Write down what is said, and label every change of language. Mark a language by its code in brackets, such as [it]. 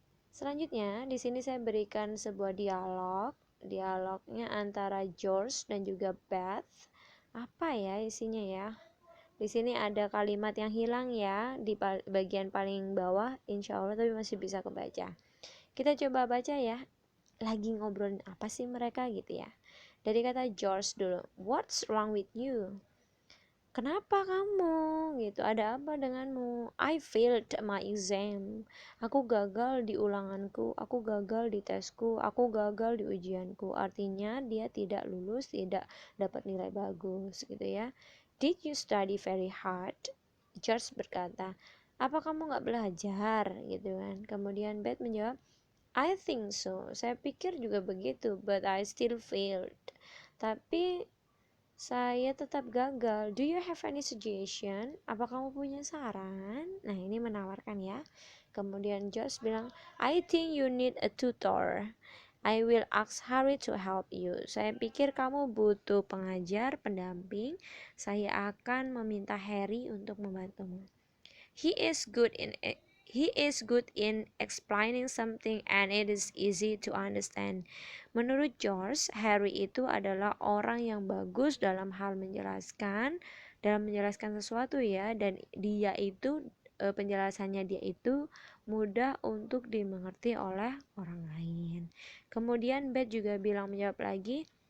[id] Selanjutnya di sini saya berikan sebuah dialog. Dialognya antara George dan juga Beth. Apa ya isinya ya? Di sini ada kalimat yang hilang ya di bagian paling bawah, insya Allah, tapi masih bisa kebaca. Kita coba baca ya, lagi ngobrolin apa sih mereka gitu ya. Dari kata George dulu, [en] what's wrong with you? [id] Kenapa kamu gitu, ada apa denganmu? [en] I failed my exam. [id] Aku gagal di ulanganku, aku gagal di tesku, aku gagal di ujianku. Artinya dia tidak lulus, tidak dapat nilai bagus gitu ya. [en] Did you study very hard? [id] George berkata, apa kamu gak belajar gitu kan. Kemudian Beth menjawab, [en] I think so. [id] Saya pikir juga begitu, [en] but I still failed. [id] Tapi saya tetap gagal. [en] Do you have any suggestion? [id] Apa kamu punya saran? Nah, ini menawarkan ya. Kemudian Josh bilang, [en] I think you need a tutor. I will ask Harry to help you. [id] Saya pikir kamu butuh pengajar, pendamping. Saya akan meminta Harry untuk membantumu. [en] He is good in explaining something and it is easy to understand. [id] Menurut George, Harry itu adalah orang yang bagus dalam menjelaskan sesuatu ya, dan dia itu penjelasannya dia itu mudah untuk dimengerti oleh orang lain. Kemudian Beth juga menjawab lagi,